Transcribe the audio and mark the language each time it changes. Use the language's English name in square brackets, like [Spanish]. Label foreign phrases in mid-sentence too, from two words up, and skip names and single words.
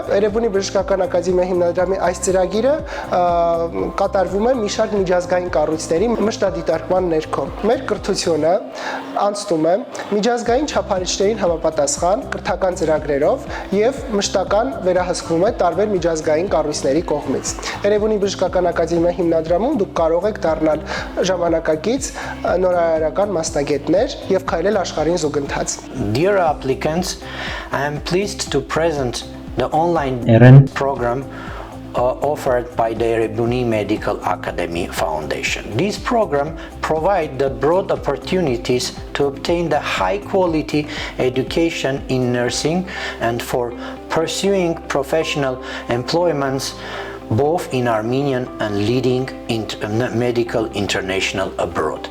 [Armenian] Էրեբունի բժշկական ակադեմիա հիմնադրամի այս ծրագիրը կատարվում է մի շարք միջազգային կառույցների մշտադիտարկման ներքո։ Մեր կրթությունը անցնում է միջազգային չափանիշներին համապատասխան կրթական ծրագրերով եւ մշտական վերահսկվում է տարբեր միջազգային կառույցների կողմից։ Էրեբունի բժշկական ակադեմիա հիմնադրամում դուք կարող եք դառնալ ժամանակակից նորարարական մասնագետներ եւ քայլել աշխարհին զուգընթաց։ [English] Dear applicants, I am pleased to present the online program offered by the Erebuni Medical Academy Foundation. This program provides the broad opportunities to obtain the high-quality education in nursing and for pursuing professional employments both in Armenian and leading medical international abroad.